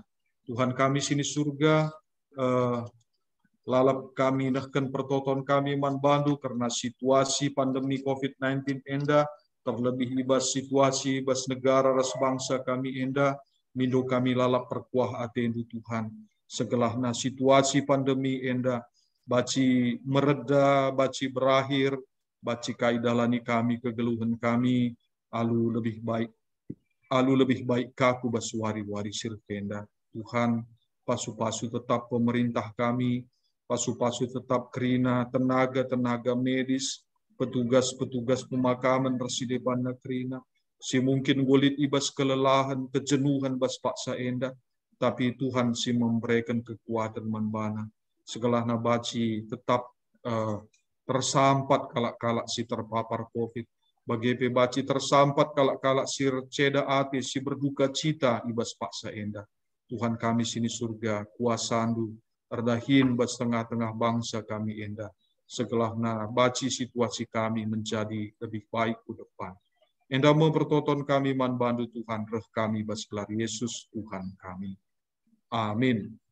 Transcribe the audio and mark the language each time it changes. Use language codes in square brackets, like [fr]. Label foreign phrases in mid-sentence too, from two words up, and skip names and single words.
[btx] Tuhan kami sini surga, lalap kami nahkan pertoton kami man bandu karena [id] situasi pandemi COVID-19 [btx] enda, terlebih ibas situasi bas negara ras bangsa kami enda, mindo kami lalap perkuah atendu Tuhan. Segelahna situasi pandemi enda, baci mereda, baci berakhir, baci kaidalani kami kegeluhan kami, alu [id] lebih baik [btx] kaku basuari-wari sirkenda. Tuhan, pasu-pasu tetap pemerintah kami, pasu-pasu tetap kerina, [id] tenaga-tenaga medis, petugas-petugas pemakaman [btx] residepan kerina, si mungkin gulit ibas kelelahan, kejenuhan bas paksa enda, tapi Tuhan si [id] memberikan kekuatan [btx] manbana. Segala nabaci tetap tersampat kalak-kalak si terpapar COVID. Bagi pebaci tersampat kalak-kalak si ceda ati si berduka cita ibas paksa enda. Tuhan kami sini surga, kuasandu, erdahin bas tengah-tengah bangsa kami enda. Segala nabaci situasi kami [id] menjadi lebih baik ke depan. [btx] Enda mempertonton kami manbandu Tuhan, reh kami bas gelar Yesus Tuhan kami. Amin.